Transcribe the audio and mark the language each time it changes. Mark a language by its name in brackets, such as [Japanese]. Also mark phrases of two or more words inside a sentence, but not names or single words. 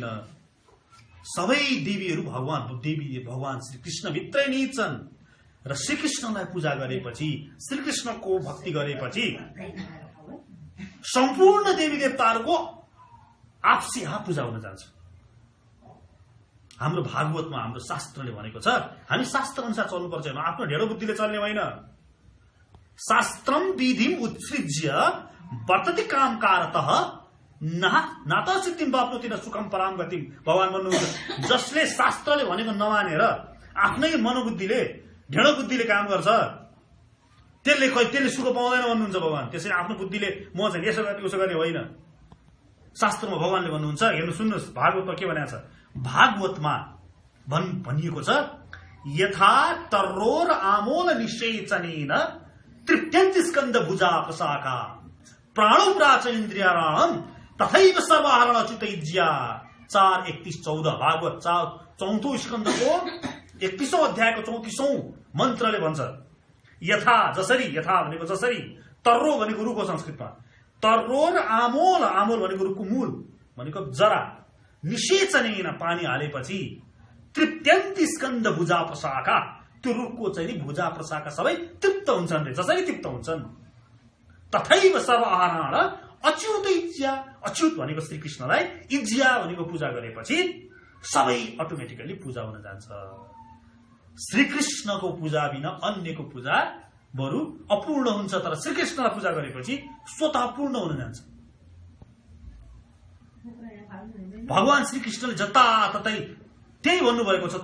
[Nepali] सबै देवीहरू भगवान श्रीकृष्ण भित्रै निहित छन् र श्रीकृष्णलाई पूजा गरेपछि, श्रीकृष्णको भक्ति गरेपछि सम्पूर्ण देवी देवताहरूको आपसी आप पूजा हुन जान्छ। हाम्रो भागवतमा हाम्रो शास्त्रले भनेको छ हामी शास्त्र अनुसार चल्नुपर्छ, आफ्नो ढेडो बुद्धिले चल्ने होइन। [Sanskrit] शास्त्रम विधिम उत्सृज्य वर्तति कामकारतः नाता सिद्धिम बाप्नोति न सुखम पराम गतिम। [Nepali] भगवान भन्नुहुन्छ जसले शास्त्रले भनेको नमानेर आफ्नै मनोबुद्धिले, ढेडो बुद्धिले काम गर्छ, त्यसले सुख पाउँदैन भन्नुहुन्छ भगवान। त्यसैले आफ्नो बुद्धिले म चाहिँ यसो गर्ने उसो गर्ने होइन। शास्त्रमा भगवानले भन्नुहुन्छ, हेर्नु सुन्नुहोस्, भागवतमा के भनेको छ? भागवतमा भनिएको छ [Sanskrit] यथा तर्रोर आमोल निषेचनेन तृप्यन्ति स्कन्द भुजा प्रसाका प्राणो प्राचेन्द्रियाराम तथैव सर्वहरण अच्युतैज्या। [Nepali] 4:31-14 भागवत 4औं स्कन्धको 31औं अध्यायको 34औं मन्त्रले भन्छ यथा, जसरी, यथा भनेको जसरी, तर्रो भनेको रुखको संस्कृतमा, तर्रो र आमोल, आमोल भनेको रुखको मूल भनेको जरा, निषेचनेन पानी हालेपछि [Sanskrit] तृप्यन्ति स्कन्द भुजा प्रशाखा, [Nepali] त्यो रुखको चाहिँ भुजा प्रशाखा सबै तृप्त हुन्छन् रे, जसरी तृप्त हुन्छन्। [Sanskrit] तथैव सर्व आहारण अच्युत इज्या, [Nepali] अच्युत भनेको श्रीकृष्णलाई, इज्या भनेको पूजा गरेपछि सबै अटोमेटिकली पूजा हुन जान्छ। श्रीकृष्णको पूजा बिना अन्यको पूजा बरु अपूर्ण हुन्छ, तर श्रीकृष्णलाई पूजा गरेपछि स्वतः पूर्ण हुन जान्छ। भगवान श्रीकृष्णले जताततै त्यही भन्नुभएको छ।